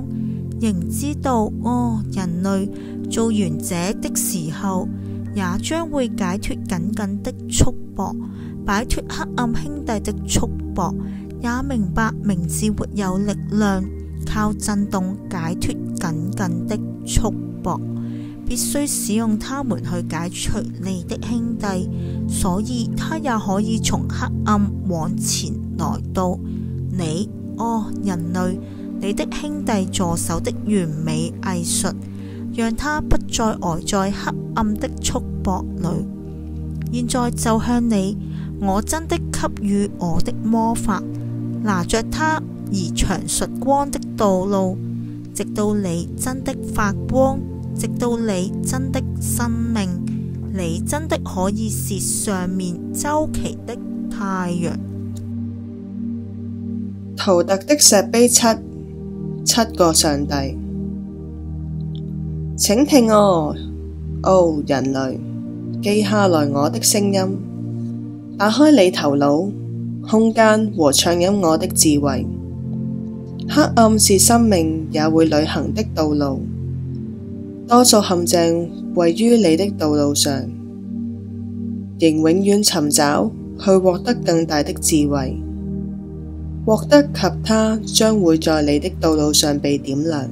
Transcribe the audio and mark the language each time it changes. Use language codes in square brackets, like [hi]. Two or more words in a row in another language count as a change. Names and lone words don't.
[zh] 仍知道，人類做完這的時候，也將會解脫緊緊的束縛，擺脫黑暗兄弟的束縛，也明白名字沒有力量，靠震動解脫緊緊的束縛，必須使用它們去解除你的兄弟，所以他也可以從黑暗往前來到你，人類。你的兄弟助手的完美藝術，讓他不再呆在黑暗的束縛裏。現在就向你，我真的給予我的魔法，拿着它而詳述光的道路，直到你真的發光，直到你真的生命，你真的可以是上面周期的太陽。圖特的石碑七個上帝。請聽我，人類，記下來我的聲音，打開你頭腦、空間和暢飲我的智慧。黑暗是生命也會旅行的道路，多座陷阱位於你的道路上，仍永遠尋找去獲得更大的智慧，獲得及它將會在你的道路上被點亮。